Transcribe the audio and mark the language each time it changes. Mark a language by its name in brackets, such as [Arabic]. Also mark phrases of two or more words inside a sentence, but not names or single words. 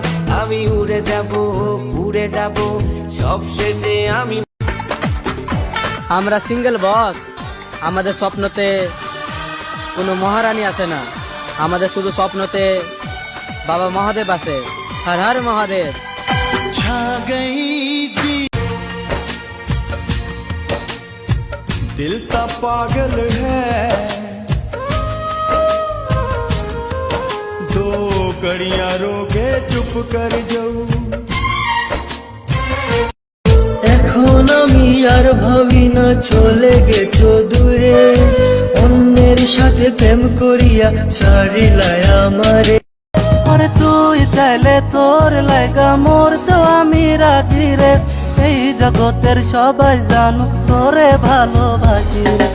[Bangla] আমি উড়ে যাব সব শেষে আমি। আমরা সিঙ্গেল বস, আমাদের স্বপ্নতে কোনো মহারানী আছে না, আমাদের শুধু স্বপ্নতে বাবা মহাদেব আছে। হর হর মহাদেব। [Hindi] छा गई दिल ता पागल है, दो घड़ियां रोके चुप कर जाऊं। [Bangla] এখন আমি আর ভাবি না চলে গেছো দূরে, অন্যের সাথে প্রেম করিয়া ছাড়িলাই আমারে। আরে তুই চাইলে তোর লাগা মোর তো আমি রাজি রে, এই জগতের সবাই জানো তোরে ভালোবাসি রে।